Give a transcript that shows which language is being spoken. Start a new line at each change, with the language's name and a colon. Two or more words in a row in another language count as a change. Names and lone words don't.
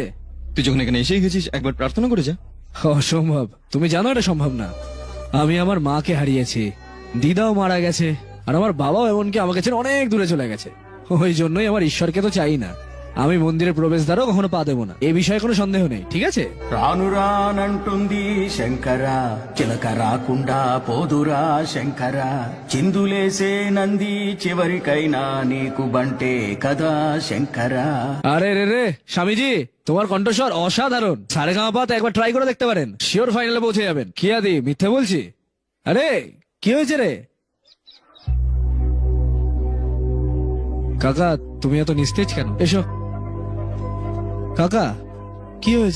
Bangla: তুই যখন এখানে এসেই গেছিস, একবার প্রার্থনা করে যা। অসম্ভব, তুমি জানো এটা সম্ভব না। আমি আমার মাকে হারিয়েছি, দিদাও মারা গেছে, আর আমার বাবাও এমনকি আমাকে ছেড়ে অনেক দূরে চলে গেছে। ওই জন্যই আমার ঈশ্বরকে তো চাই না। আমি মন্দিরের প্রবেশদ্বারও কখনো পা দেবো না, এ বিষয়ে কোনো సన్దేహం নেই, ঠিক আছে?
Telugu: రాను రానంటుంది శంకర, చిలక రాకుండా పోదురా శంకర, చిందులేసే నంది చివరికైనా నీకు బంటే కదా శంకర।
Bangla: আরে রে রে স্বামীজি, তোমার কণ্ঠস্বর অসাধারণ। সারেগামাপাতে একবার ট্রাই করে দেখতে পারেন, শিওর ফাইনালে পৌঁছে যাবেন। কি আদি, মিথ্যে বলছি? আরে কি হয়েছে রে কাকা, তুমি এত নিস্তেজ কেন? এসো কাকা, কি হয়েছে?